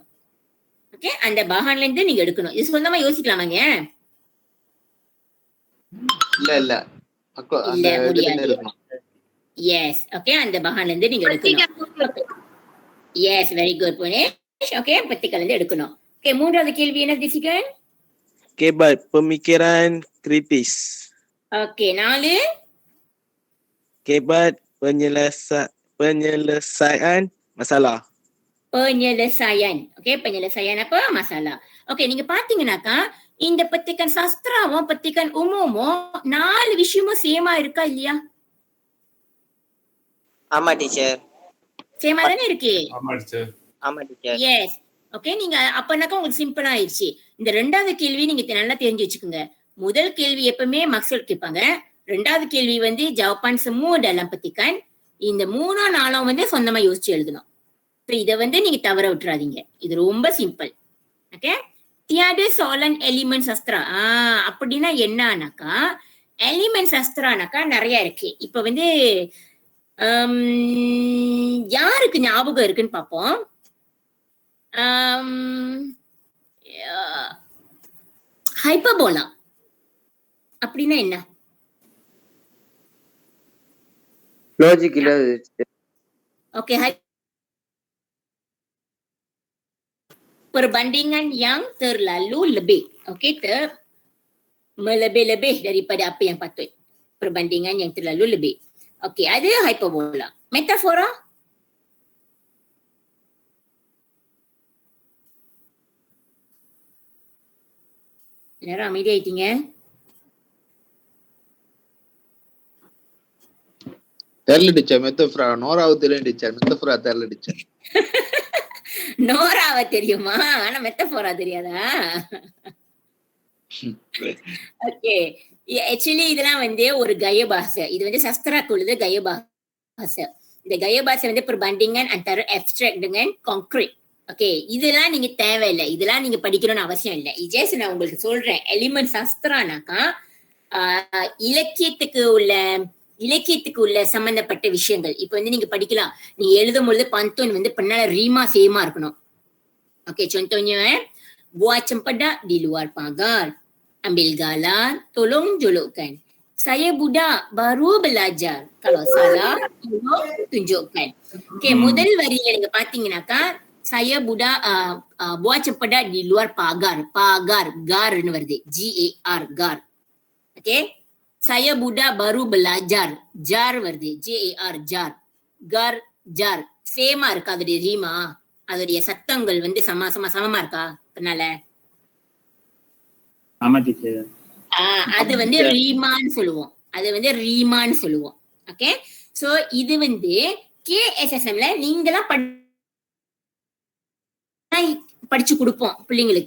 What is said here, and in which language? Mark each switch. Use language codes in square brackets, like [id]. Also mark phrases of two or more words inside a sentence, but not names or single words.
[ta] ஓகே அந்த பகான்ல இருந்து நீங்க எடுக்கணும். இது சொந்தமா யோசிக்கலாமாங்க? இல்ல இல்ல முடியாது. எஸ் ஓகே அந்த பகான்ல இருந்து நீங்க எடுக்கணும். [en] yes very good [ta] புனேஷ். ஓகே பத்திக்கல இருந்து எடுக்கணும். ஓகே மூன்றாவது கேள்வி என்ன Desigan? [ms] Kebat pemikiran kritis. [ta] ஓகே 4 [ms] Kebat penyelesaian masalah. Penyelesaian. ஓகே penyelesaian apa? Masalah. [ta] ஓகே நீங்க பாத்தீங்கன்னாக்கா இந்த [ms] petikan sastra [ta] வும் [ms] petikan umumum [ta] 4 விஷயமும் சேமா இருக்கா இல்லையா? ஆமா டீச்சர். சேமா தானே இருக்கு. ஆமா டீச்சர். ஆமா டீச்சர். எஸ் ஓகே நீங்க அப்பனாக்கா உங்களுக்கு சிம்பிளா ஆயிடுச்சு. இந்த ரெண்டாவது கேள்வி நீங்க நல்லா தெரிஞ்சு வச்சுக்கோங்க. முதல் கேள்வி எப்பவுமே maksud கேட்பாங்க. ரெண்டாவது கேள்வி வந்து [ms] jawapan semua dalam petikan. [ta] இந்த 3 4 வந்து சொந்தமா யோசிச்சு எழுதணும். இத வந்து நீங்க தவற விட்டுறாதீங்க. இது ரொம்ப சிம்பிள். ஓகே [ms] tiada soalan elemen sastra. [ta] அப்படின்னா என்னன்னாக்கா [ms] elemen sastera [ta] நிறைய இருக்கு. இப்ப வந்து யாருக்கு ஞாபகம் இருக்குன்னு பாப்போம். ஹைப்பர்போலா அப்படின்னா என்ன? லாஜிக் இல்ல. [ms] ஓகே perbandingan yang terlalu lebih. Okey melebih-lebih daripada apa yang patut. Perbandingan yang terlalu lebih. Okey ada hyperbola. Metafora? [ta] எல்லாரும் அமைதியாயிட்டீங்க. தெரியல டீச்சர். மெத்தஃப்ரா நோராவு தெரியும் டீச்சர். மெத்தஃப்ரா தெரியல டீச்சர். நோராவ தெரியுமா? ஆனா மெத்தஃபோரா தெரியாதா? ஓகே ஆக்சுவலி இதெல்லாம் வந்து ஒரு கய பாஷை. இது வந்து சஸ்திராக்குள்ளது கய பாஷை. இந்த கய பாஷை வந்து [ms] perbandingan antara abstract dengan concrete. [ta] ஓகே இதெல்லாம் நீங்க தேவையில்லை. இதெல்லாம் நீங்க படிக்கணும்னு அவசியம் இல்லை. ஜஸ்ட் நான் உங்களுக்கு சொல்றேன். [ms] elemen sastera [ta] இலக்கியத்துக்கு உள்ள சம்பந்தப்பட்ட விஷயங்கள். இப்ப வந்து நீங்க படிக்கலாம். நீங்க எழுதும் பொழுது pantun வந்து பின்னால ரீமா சேமா இருக்கணும். [ms] ஓகே contohnya buat cempedak di luar pagar, ambil galah, tolong jolokkan. Saya budak baru belajar. Kalau salah tolong tunjukkan. [ta] ஓகே முதல் வரியில நீங்க பாத்தீங்கன்னாக்கா [ms] saya budak buat cempedak di luar pagar. Pagar gar [ta] ன்னு வருது. GAR gar. [en] Okay. [ms] Saya budak baru belajar. [ta] Jar வருது. JAR jar. Gar jar. சேமா இருக்கா அதோடைய ரீமா? அதோடைய சத்தங்கள் வந்து சமமா இருக்கா? அதனால ஆமா டீச்சர். அது வந்து ரீமான்னு சொல்லுவோம். ஓகே. சோ இது வந்து KSSMல நீங்களாம் படிச்சு கொடுப்போம் பிள்ளைங்களுக்கு.